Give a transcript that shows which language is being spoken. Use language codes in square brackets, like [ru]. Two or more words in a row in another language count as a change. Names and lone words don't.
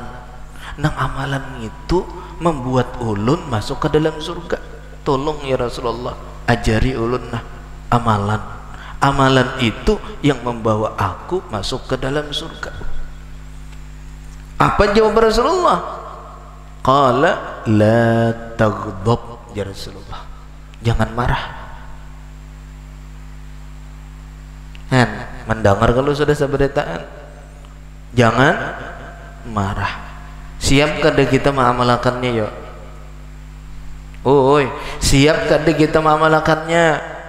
[id] Nang amalan itu membuat ulun masuk ke dalam surga. Tolong ya Rasulullah, ajari ulun nah amalan. Amalan itu yang membawa aku masuk ke dalam surga. Apa jawab Rasulullah? [ar] قال لا تغضب يا رسول الله, [id] jangan marah. Kan mendengar kalau sudah seberitaan, jangan marah. Siapkah kita mengamalkannya ya? Oi, siapkah kita mengamalkannya?